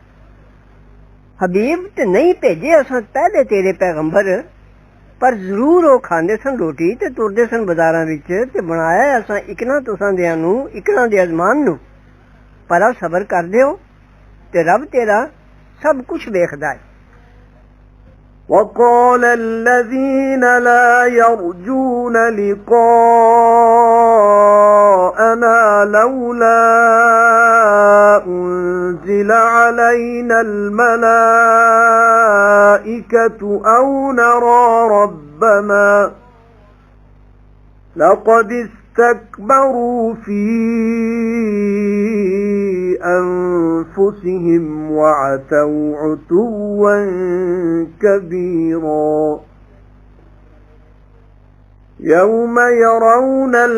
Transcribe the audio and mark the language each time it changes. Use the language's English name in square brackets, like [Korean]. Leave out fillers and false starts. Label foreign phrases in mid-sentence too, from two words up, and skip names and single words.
[Punjabi] ਹਬੀਬ ਤੇ ਨਹੀਂ ਭੇਜੇ ਅਸਾਂ ਪਹਿਲੇ ਤੇਰੇ ਪੈਗੰਬਰ ਪਰ ਜ਼ਰੂਰ ਉਹ ਖਾਂਦੇ ਸਨ ਰੋਟੀ ਤੇ ਤੁਰਦੇ ਸਨ ਬਾਜ਼ਾਰਾਂ ਵਿੱਚ ਤੇ ਬਣਾਇਆ ਅਸਾਂ ਇਕਨਾ ਤੁਸਾਂ ਦਿਆਂ ਨੂੰ ਇਕਨਾ ਦੇ ਅਜ਼ਮਾਨ ਨੂੰ। ਪਰ ਸਬਰ ਕਰਦੇ ਹੋ ਤੇ ਰੱਬ ਤੇਰਾ ਸਭ ਕੁਛ ਵੇਖਦਾ ਹੈ। [Arabic] وقال الذين لا يرجون لقاءنا لولا أنزل علينا الملائكة أو نرى ربنا لقد استكبروا في أنفسهم وعتوا عتوا كبيرا يوم يرون